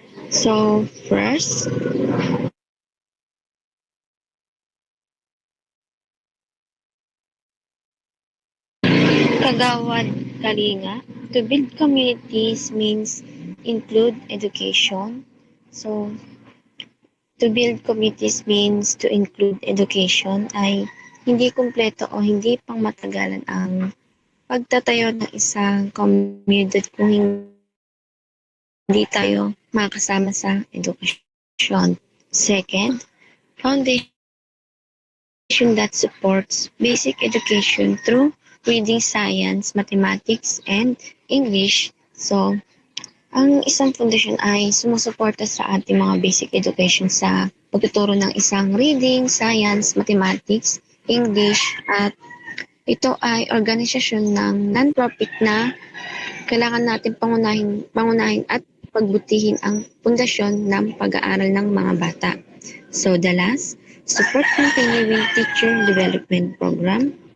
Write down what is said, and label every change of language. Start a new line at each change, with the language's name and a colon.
English: So, first, Kagawad Kalinga. To build communities means include education.
Filipino: So,
English: to build communities means to include education
Filipino: ay hindi kumpleto o hindi pang matagalan ang pagtatayo ng isang community kung hindi tayo makasama sa edukasyon.
English: Second, foundation that supports basic education through reading, science, mathematics, and English.
Filipino: So, ang isang foundation ay sumusuporta sa ating mga basic education sa pagtuturo ng isang reading, science, mathematics, English, at ito ay organisasyon ng non-profit na kailangan natin pangunahin at pagbutihin ang pundasyon ng pag-aaral ng mga bata.
English: So the last, support continuing teacher development program.